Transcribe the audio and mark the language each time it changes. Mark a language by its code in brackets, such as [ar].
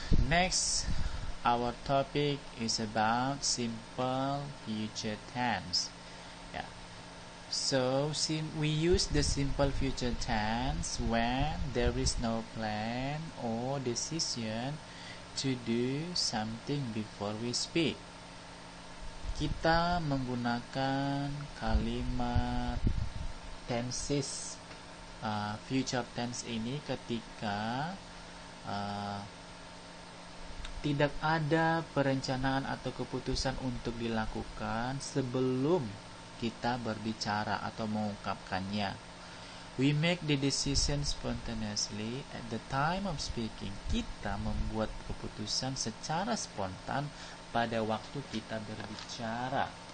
[en] Next, our topic is about simple future tense. Yeah. So we use the simple future tense when there is no plan or decision to do something before we speak. [id] Kita menggunakan kalimat tenses future tense ini ketika tidak ada perencanaan atau keputusan untuk dilakukan sebelum kita berbicara atau mengungkapkannya. [en] We make the decision spontaneously at the time of speaking. [id] Kita membuat keputusan secara spontan pada waktu kita berbicara.